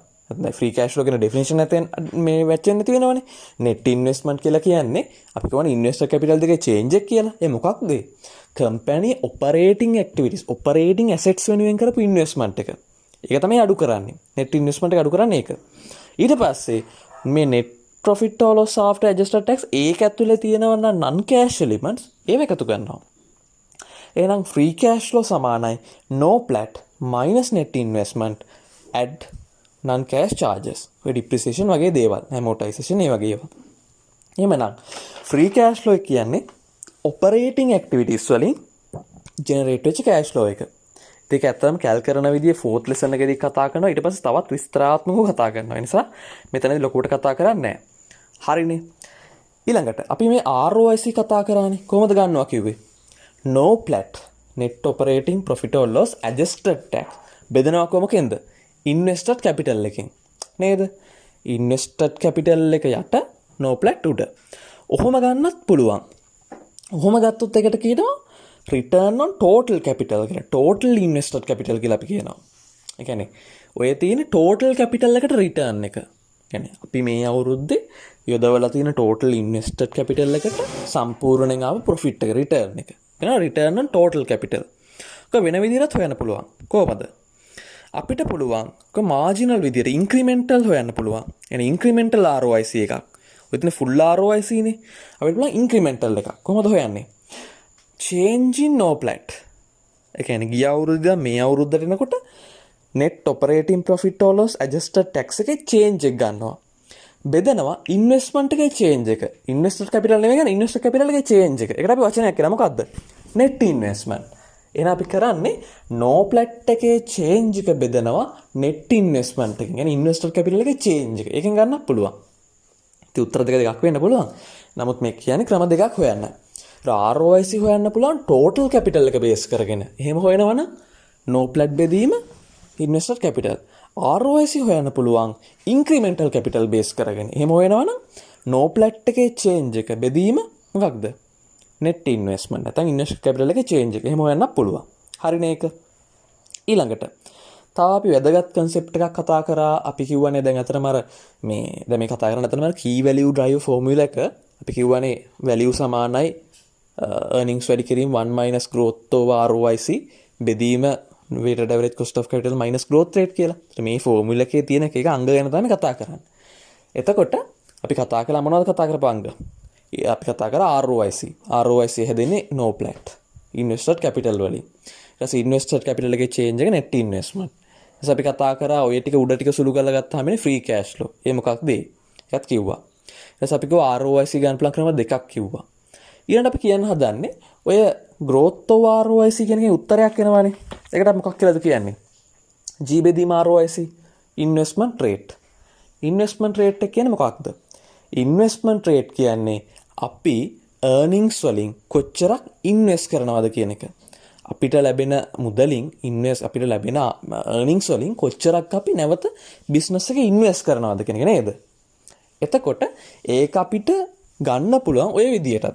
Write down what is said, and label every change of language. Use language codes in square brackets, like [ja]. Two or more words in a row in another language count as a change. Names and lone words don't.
[en] free cash flow [si] කියන ඩෙෆිනිෂන් එකෙන් මේ වැච්චෙන්න තියෙනවනේ. [en] net investment [si] කියලා කියන්නේ අපි කියවනේ [en] investor capital [si] දෙකේ චේන්ජ් එක කියලා. ඒ මොකක්ද? [en] company operating activities operating assets [si] වෙනුවෙන් කරපු [en] ඉන්වෙස්ට්මන්ට් එක. [si] ඒක තමයි අඩු කරන්නේ. [en] net investment [si] එක අඩු කරන්නේ ඒක. ඊට පස්සේ මේ [en] net profit or loss after adjusted tax [si] ඒක ඇතුලේ තියෙනවා නම් [en] non cash elements [si] ඒව එකතු කරනවා. [en] එහෙනම් free cash flow සමානයි no plat minus net investment add non cash charges. [si] ඔය depreciation වගේ දේවල්, amortization ඒ වගේ ඒවා. එහෙමනම් [en] free cash flow [si] කියන්නේ [en] operating activities [si] වලින් generate වෙච්ච [en] cash flow [si] එක. ඒක ඇත්තටම කැල් කරන විදිය [en] 4th lesson [si] එකේදී කතා කරනවා. ඊට පස්සේ තවත් විස්තරාත්මකව කතා කරනවා. ඒ නිසා මෙතනදී ලොකුවට කතා කරන්නේ නැහැ. හරිනේ. ඊළඟට අපි මේ ROIC කතා කරානේ. කොහොමද ගන්නවා කිව්වේ? [en] No plat net operating profit or loss adjusted tax [si] බෙදනවා කොහොමද? [en] invested capital [si] එකෙන්. නේද? [en] invested capital [si] එක යට [en] no plat [si] උඩ. ඔහොම ගන්නත් පුළුවන්. ඔහොම ගත්තොත් එකට කියනවා [en] return on total capital [si] කියලා. [en] total invested capital [si] කියලා අපි කියනවා. ඒ කියන්නේ ඔය තියෙන [en] total capital [si] එකට return එක. කියන්නේ අපි මේ අවුරුද්දේ යොදවලා තියෙන [en] total invested capital [si] එකට සම්පූර්ණයෙන් ආව profit එක return එක. [en] කියනවා return on total capital. [si] ඒක වෙන විදිහට හොයන්න පුළුවන්. කොහොමද? අපිට පුළුවන් ඒක marginal විදිහට incremental හොයන්න පුළුවන්. يعني [en] incremental ROIC [si] එකක්. ඔය තියෙන [en] full ROIC [si] නේ. අපිට පුළුවන් incremental එකක්. කොහොමද හොයන්නේ? [en] change in no plat. [si] ඒ කියන්නේ ගිය අවුරුද්ද මේ අවුරුද්දට එනකොට [en] net operating profit or loss adjusted tax [si] එකේ change එක ගන්නවා. බෙදනවා investment එකේ change එක. [en] invested capital [si] නෙවෙයි ගන්න [en] invested capital [si] එකේ change එක. ඒකට අපි වචනයක් කියනවා මොකද්ද? [en] net investment. [si] එහෙනම් අපි කරන්නේ [en] no plat [si] එකේ change එක බෙදනවා [en] net investment [si] එකෙන්. يعني [en] invested capital [si] එකේ change එක. ඒකෙන් ගන්නත් පුළුවන්. ඉතින් උත්තර දෙකක් වෙන්න පුළුවන්. නමුත් මේ කියන්නේ ක්‍රම දෙකක් හොයන්න. ROIC හොයන්න පුළුවන් [en] total capital [si] එක base කරගෙන. එහෙම හොයනවනම් [en] no plat බෙදීම invested capital. ROIC [si] හොයන්න පුළුවන් [en] incremental capital base කරගෙන. [si] එහෙම හොයනවනම් [en] no plat [si] එකේ change එක බෙදීම මොකක්ද? [en] net investment. [si] නැත්නම් [en] invested capital [si] එකේ change එක. එහෙම හොයන්නත් පුළුවන්. හරිනේ ඒක. ඊළඟට තව අපි වැදගත් concept එකක් කතා කරා. අපි කිව්වනේ දැන් අතරම අර දැන් මේ කතා කරන අතරම [en] key value drive formula [si] එක අපි කිව්වනේ value සමානයි earnings වැඩි කිරීම [en] 1 minus growth over ROIC [si] බෙදීම [en] weighted average cost of capital minus growth rate [si] කියලා. මේ ෆෝමියුලා එකේ තියෙන එක අංග ගැන තමයි කතා කරන්නේ. එතකොට අපි කතා කළා මොනවද කතා කරපු අංග? අපි කතා කරා ROIC. ROIC හැදෙන්නේ [en] no plat. invested capital වලින්. [si] ඊට පස්සේ [en] invested capital එකේ change එක net investment. [si] ඊට අපි කතා කරා ඔය ටික උඩ ටික සුළු කරලා ගත්තාම ඉන්නේ [en] free cash flow. [si] ඒ මොකක්ද? ඒකත් කිව්වා. ඊට පස්සේ අපි කිව්වා ROIC ගන්න පුළුවන් ක්‍රම දෙකක් කිව්වා. ඊළඟට අපි කියන්න හදන්නේ ඔය [en] growth of ROIC [si] කියන එකේ උත්තරයක් එනවානේ. ඒකට අපි මොකක් කියලාද කියන්නේ? G බෙදීම [en] ROIC investment rate. investment rate [si] එක කියන්නේ මොකක්ද? [en] investment rate [si] කියන්නේ අපි earnings වලින් කොච්චරක් invest කරනවද කියන එක. අපිට ලැබෙන මුදලින් අපිට ලැබෙන earnings වලින් කොච්චරක් අපි නැවත business එකේ invest කරනවද කියන එක නේද? එතකොට ඒක අපිට ගන්න පුළුවන් ඔය විදියටත්.